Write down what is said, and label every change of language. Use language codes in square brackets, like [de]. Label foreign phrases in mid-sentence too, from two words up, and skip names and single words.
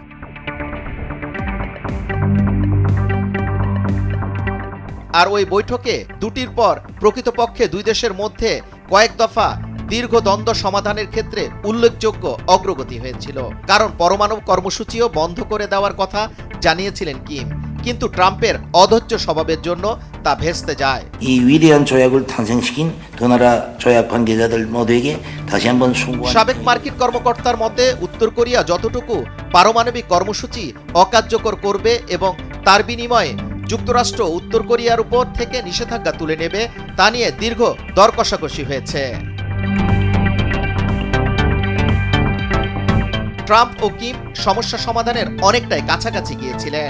[bn] আর ওই বৈঠকে দুটির পর প্রকৃতপক্ষে দুই দেশের মধ্যে কয়েক দফা দীর্ঘ দ্বন্দ্ব সমাধানের ক্ষেত্রে উল্লেখযোগ্য অগ্রগতি হয়েছিল। কারণ পরমাণু কর্মসূচিও বন্ধ করে দেওয়ার কথা জানিয়েছিলেন কিম, কিন্তু ট্রাম্পের অধৈর্য স্বভাবের জন্য তা ভেস্তে যায়। [ko] 이 위대한 조약을 탄생시킨 두 나라 조약 관계자들 모두에게 다시 한번 송구한 [bn] সাবেক মার্কিন কর্মকর্তার মতে উত্তর কোরিয়া যতটুকু পারমাণবিক কর্মসূচি অকার্যকর করবে এবং তার বিনিময়ে যুক্তরাষ্ট্র উত্তর কোরিয়ার উপর থেকে নিষেধাজ্ঞা তুলে নেবে তা নিয়ে দীর্ঘ দর কষাকষি হয়েছে। ট্রাম্প ও কিম সমস্যা সমাধানের অনেকটাই কাছাকাছি গিয়েছিলেন।